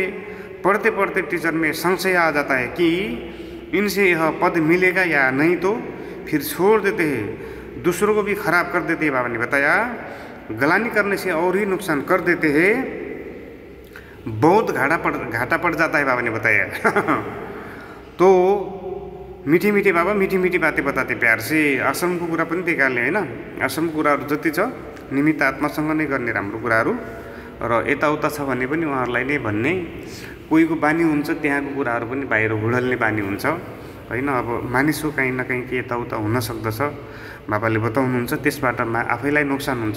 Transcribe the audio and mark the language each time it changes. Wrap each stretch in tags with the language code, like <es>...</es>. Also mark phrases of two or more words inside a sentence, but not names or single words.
<hi>पढ़ते पढ़ते टीचर में संशय आ जाता है कि इनसे यह पद मिलेगा या नहीं, तो फिर छोड़ देते हैं। दूसरों को भी खराब कर देते हैं। बाबा ने बताया गलानी करने से और ही नुकसान कर देते हैं, बहुत घाटा पड़ जाता है। बाबा ने बताया। तो मीठी मीठी बाबा मीठी मीठी बातें बताते प्यार से।</hi> <ne>आश्रमको कुरा पनि त्यही कारणले होइन, आश्रमको कुराहरू जति छ निमित्त आत्मासँग नै गर्ने राम्रो कुराहरू, र यताउता छ भने पनि उहाँहरूलाई नै भन्ने। कोहीको बानी हुन्छ त्यहाँको कुराहरू पनि बाहिर हुडल्ने बानी हुन्छ होइन। अब मानिसको कहीँ न कहीँ के यताउता हुन सक्दछ, बाबाले बताउनुहुन्छ, त्यसबाट आफैलाई नोक्सान हुन्छ।</ne>